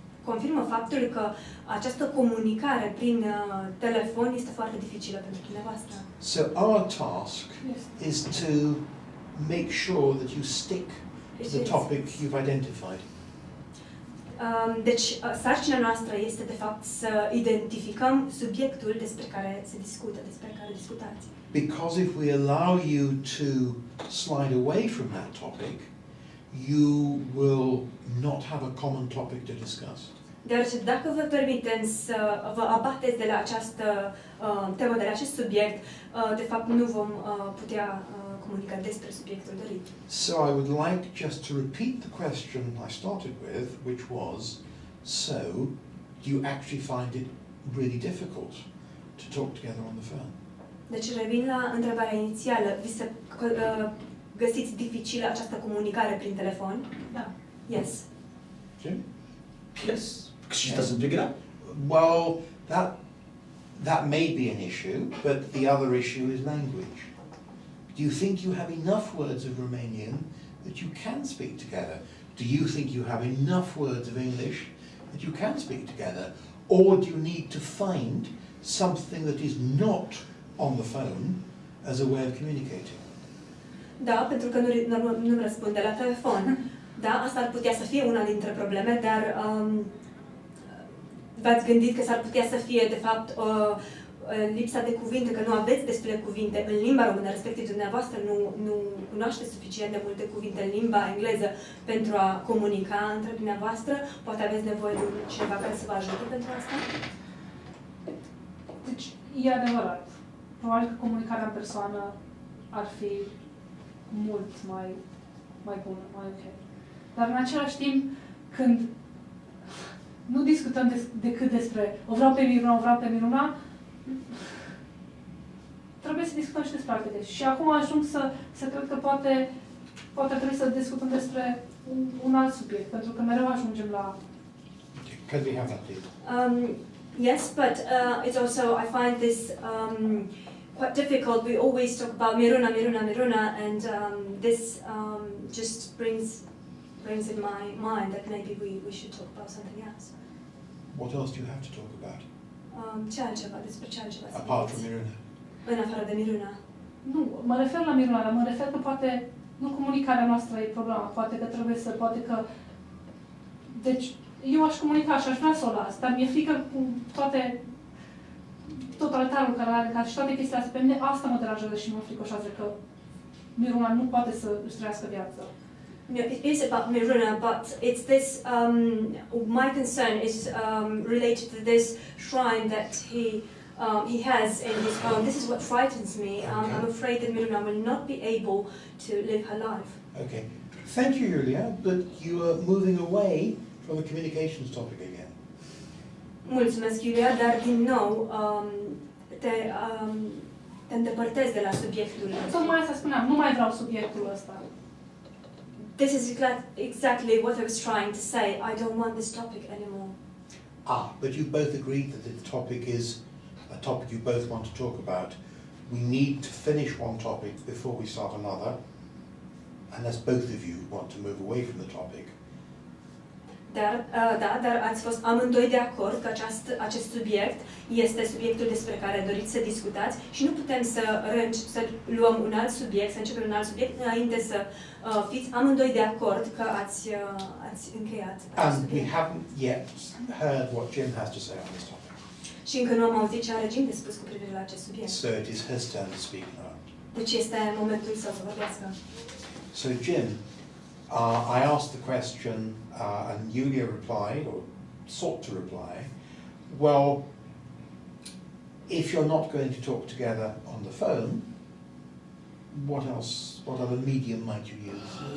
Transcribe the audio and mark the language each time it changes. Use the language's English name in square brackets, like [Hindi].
[Romanian] confirmă faptul că această comunicare prin telefon este foarte dificilă pentru dumneavoastră. [English] So our task Yes. is to make sure that you stick to the topic you've identified. [Romanian] Deci, sarcina noastră este, de fapt, să identificăm subiectul despre care se discută, despre care discutați. [English] Because if we allow you to slide away from that topic, you will not have a common topic to discuss. [Romanian] Deoarece dacă vă permitem să vă abateți de la această temă, de la acest subiect, de fapt nu vom putea comunica despre subiectul dorit. [English] So I would like just to repeat the question I started with, which was, so do you actually find it really difficult to talk together on the phone? [Romanian] Deci revin la întrebarea inițială. Vi se găsiți dificilă această comunicare prin telefon? Da. [English] Yes. Jim? Yes, because she doesn't pick it up. Well, that may be an issue, but the other issue is language. Do you think you have enough words of Romanian that you can speak together? Do you think you have enough words of English that you can speak together? Or do you need to find something that is not on the phone as a way of communicating? [Romanian] Da, pentru că nu răspunde la telefon. Da, asta ar putea să fie una dintre probleme, dar v-ați gândit că s-ar putea să fie, de fapt, lipsa de cuvinte, că nu aveți destule cuvinte în limba română, respectiv dumneavoastră nu cunoașteți suficient de multe cuvinte în limba engleză pentru a comunica între dumneavoastră? Poate aveți nevoie de cineva care să vă ajute pentru asta? Deci, e adevărat. Probabil că comunicarea în persoană ar fi mult mai bună, mai ok. Dar în același timp, când nu discutăm decât despre o vreau pe Miruna, trebuie să discutăm și despre alte chestii. Și acum ajung să cred că poate trebuie să discutăm despre un alt subiect, pentru că mereu ajungem la... [English] Can we have that, please? Yes, but it's also, I find this quite difficult. We always talk about Miruna, and this just brings in my mind that maybe we should talk about something else. What else do you have to talk about? [Romanian] Despre ce altceva să [English] Apart from [Romanian] vorbiți? [English] Miruna? [Romanian] În afară de Miruna. Nu, mă refer la Miruna, dar mă refer că poate nu comunicarea noastră e problema, poate că... Deci, eu aș comunica și aș vrea să o las, dar mi-e frică cu tot altarul care are, ca și toate chestiile astea. Pe mine asta mă deranjează și mă fricoșează că Miruna nu poate să își trăiască viața. [English] No, it is about Miruna, but it's this, my concern is related to this shrine that he has in his home. This is what frightens me. I'm afraid that Miruna will not be able to live her life. Okay. Thank you, Julia, but you are moving away from the communications topic again. [Romanian] Mulțumesc, Iulia, dar din nou te îndepărtezi de la subiectul. Tocmai asta spuneam, nu mai vreau subiectul ăsta. [English] This is exactly what I was trying to say. I don't want this topic anymore. But you both agreed that the topic is a topic you both want to talk about. We need to finish one topic before we start another, unless both of you want to move away from the topic. [Romanian] Dar ați fost amândoi de acord că acest subiect este subiectul despre care doriți să discutați și nu putem să luăm un alt subiect, să începem un alt subiect înainte să fiți amândoi de acord că ați încheiat acest subiect. [English] And we haven't yet heard what Jim has to say on this topic. [Romanian] Și încă nu am auzit ce are Jim de spus cu privire la acest subiect. [English] So it is his turn to speak now. [Romanian] Deci este momentul său să vorbească. [English] So Jim, I asked the question and Julia replied, or sought to reply, well, if you're not going to talk together on the phone, what other medium might you use?